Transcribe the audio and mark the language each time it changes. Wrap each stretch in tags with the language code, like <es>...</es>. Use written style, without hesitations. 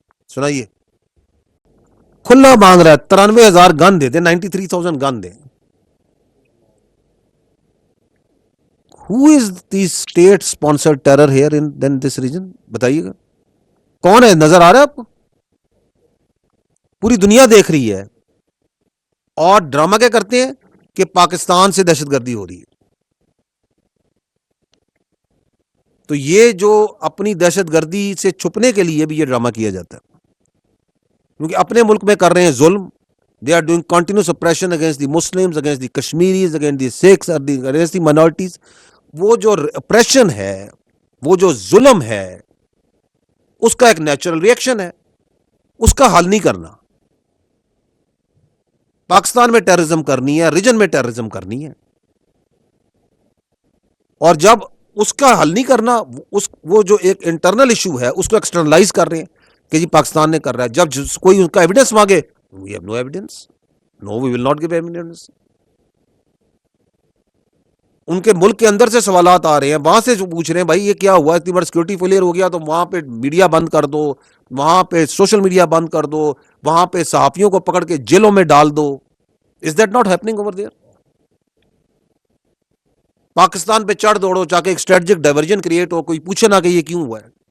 <ur>سنائیے, کھلا مانگ رہا ہے 93,000 گن دے دیں, 93,000 گن دیں.</ur> <en>Who is the state sponsored terror here in this region?</en> <ur>بتائیے گا کون ہے, نظر آ رہا ہے آپ کو؟ پوری دنیا دیکھ رہی ہے. اور ڈرامہ کیا کرتے ہیں کہ پاکستان سے دہشت گردی ہو رہی ہے. تو یہ جو اپنی دہشت گردی سے چھپنے کے لیے بھی یہ ڈرامہ کیا جاتا ہے, کیونکہ اپنے ملک میں کر رہے ہیں ظلم.</ur> <en>They are doing continuous oppression against the Muslims, against the Kashmiris, against the Sikhs, against the minorities.</en> <ur>وہ جو اپریشن ہے, وہ جو ظلم ہے, اس کا ایک نیچرل ریئیکشن ہے, اس کا حل نہیں کرنا. پاکستان میں ٹیررزم کرنی ہے, ریجن میں ٹیررزم کرنی ہے, اور جب اس کا حل نہیں کرنا, وہ جو ایک انٹرنل ایشو ہے اس کو ایکسٹرنلائز کر رہے ہیں کہ جی پاکستان نے کر رہا ہے. جب کوئی ان کا ایویڈنس مانگے,</ur> <en>we have no evidence, no we will not give evidence.</en> <ur>ان کے ملک کے اندر سے سوالات آ رہے ہیں, وہاں سے جو پوچھ رہے ہیں بھائی یہ کیا ہوا, اتنی بڑا سیکورٹی فیلئر ہو گیا تو وہاں پہ میڈیا بند کر دو, وہاں پہ سوشل میڈیا بند کر دو, وہاں پہ صحافیوں کو پکڑ کے جیلوں میں ڈال دو.</ur> <en>Is that not happening over there?</en> <ur>Pakistan پہ چڑھ دوڑو چاہے ایک اسٹریٹجک ڈائیورژن کریٹ ہو, کوئی پوچھے نہ کہ یہ کیوں ہوا ہے.</ur>